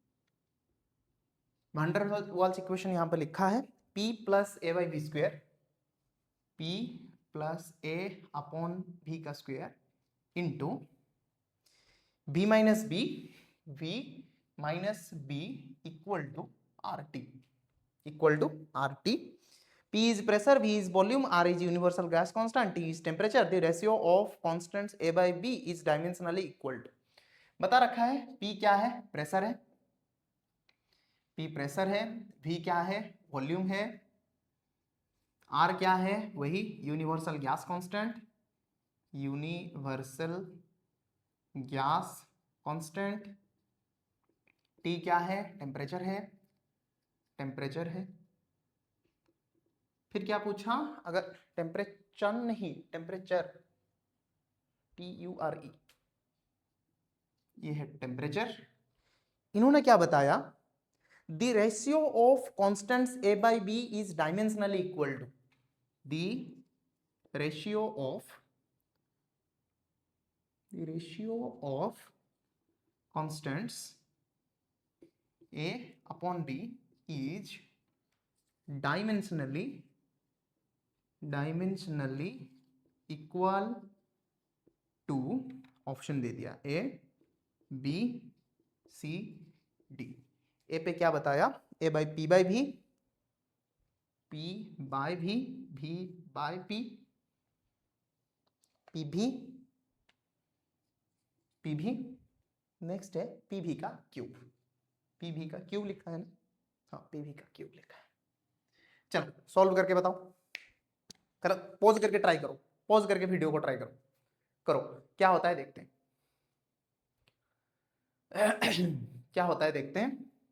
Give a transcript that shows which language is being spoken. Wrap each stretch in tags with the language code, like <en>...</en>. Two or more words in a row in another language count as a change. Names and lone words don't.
<en>Van Waals equation</en> <hi>यहां पर लिखा है</hi> <en>p plus a by b square, p plus a upon v का square into v minus b, v minus b equal to R T, equal to R T. P is pressure, V is volume, R is universal gas constant, T is temperature. The ratio of constants A by B is dimensionally equal to.</en> <hi>बता रखा है P क्या है, प्रेशर है, P प्रेशर है, V क्या है, वॉल्यूम है, R क्या है, वही</hi> <en>universal gas constant, universal gas constant,</en> <hi>T क्या है, टेम्परेचर है, टेम्परेचर है। फिर क्या पूछा, अगर टेम्परेचर नहीं, टेम्परेचर TURE, ये है टेम्परेचर। इन्होंने क्या बताया,</hi> <en>the ratio of constants A by B is dimensionally equal to, the ratio of constants A upon B is dimensionally equal to,</en> <hi>ऑप्शन दे दिया A B C D। ए पे क्या बताया,</hi> <en>A by P by V, P by V, V by P,</en> <hi>PV, PV, नेक्स्ट है PV का क्यूब, PV का क्यूब लिखा है ना, हाँ PV का क्यूब लिखा है। चलो सॉल्व करके बताओ, करो, पॉज करके ट्राई करो, पॉज करके वीडियो को ट्राई करो, करो क्या होता है देखते हैं क्या होता है देखते हैं।</hi>